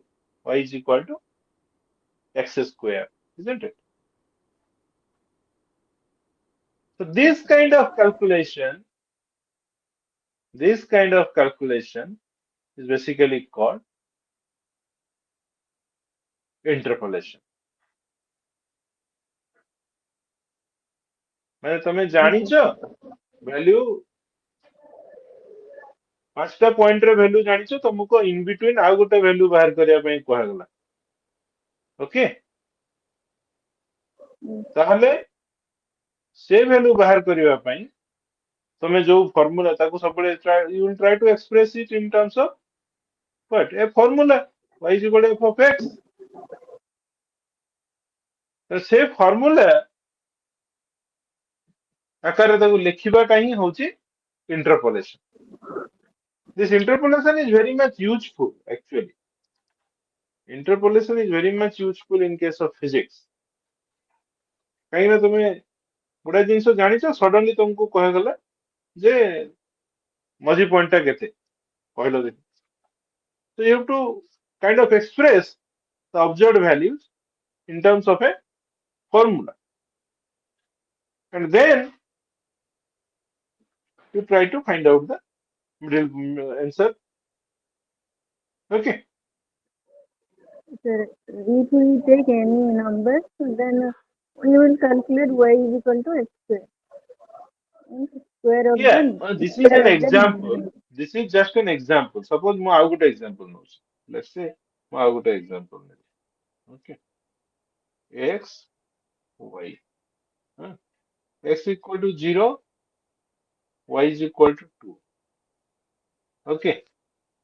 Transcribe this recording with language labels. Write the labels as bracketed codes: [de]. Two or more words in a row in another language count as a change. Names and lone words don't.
[en] Y is equal to x square, isn't it? So this kind of calculation is basically called interpolation. [or] ମାନେ ତମେ [en] Yes, [or] ଜାଣିଛ [en] sir. [or] value 5ଟା ପଏଣ୍ଟର value ଜାଣିଛ ତମକୁ [en] in between [or] ଆଉ ଗୋଟେ value ବାହାର କରିବା ପାଇଁ କୁହାଗଲା. ଓକେ [en] Yes. [or] ତାହେଲେ ସେ value ବାହାର କରିବା ପାଇଁ ତମେ ଯୋଉ ଫର୍ମୁଲା ତାକୁ ସବୁବେଳେ [en] you will try to express it in terms of what? A formula y is equal to f of x. [or] ତ ସେ ଫର୍ମୁଲା ଆକାରରେ ତାକୁ ଲେଖିବାଟା ହିଁ ହଉଛି interpolation. [en] This interpolation is very much useful actually. Interpolation is very much useful in case of physics. [or] କାହିଁକି ନା ତମେ ଗୋଟେ ଜିନିଷ ଜାଣିଛ ସଡନଲି ତମକୁ କୁହାଗଲା ଯେ ମଝି ପଏଣ୍ଟଟା କେତେ କହିଲ ଦେଖି. [en] So you have to kind of express the observed values in terms of a formula. And then you try to find out the middle answer. Okay. Sir, if we take any numbers, then we will calculate y is equal to x square. And square of Yeah, the this is square an of the example. number. This is just an example. Suppose [or] ମୁଁ ଆଉ ଗୋଟେ example ନଉଛି. [en] Let's say [or] ମୁଁ ଆଉ ଗୋଟେ example ନେବି. [en] Okay. X, Y. Huh? X equal to 0, Y is equal to 2. Okay.